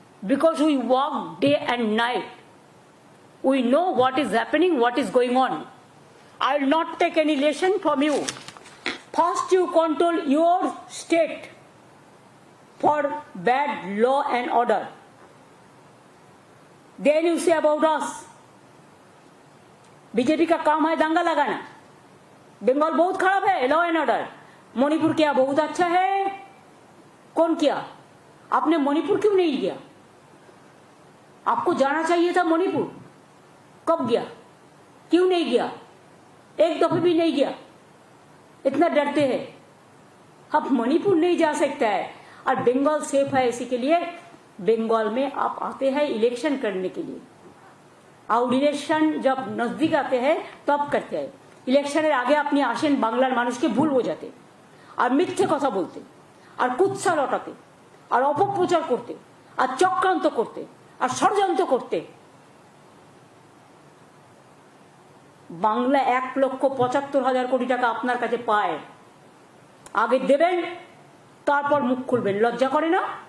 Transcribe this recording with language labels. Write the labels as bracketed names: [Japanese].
[English] Because we work day and night, we know what is happening, what is going on. I will not take any lesson from you. First you control your state for bad law and order. Then you say about us. [Hindi] BJP का काम है दंगा लगाना। बंगाल बहुत खराब है, [English] Law and order. [Hindi] Manipur क्या बहुत अच्छा है? कौन किया? आपने मणिपुर क्यों नहीं किया? आपको जाना चाहिए था मणिपुर। कब गया? क्यों नहीं गया? एक दफे भी नहीं गया। इतना डरते हैं। अब मणिपुर नहीं जा सकता है और बंगाल सेफ है, इसी के लिए बंगाल में आप आते हैं इलेक्शन करने के लिए। और इलेक्शन जब नजदीक आते हैं तब करते हैं। [Bangla] इलेक्शনের আগে আপনি আসেন বাংলার মানুষকে ভুল বোঝাতে আর মিথ্যে কথা বলতে আর কুৎসা লটাতে আর অপপ্রচার করতে আর চক্রান্ত করতে আর ষড়যন্ত্র করতে। বাংলা 1,75,000 কোটি টাকা আপনার কাছে পায়, আগে দেবেন তারপর মুখ খুলবেন। লজ্জা করে না?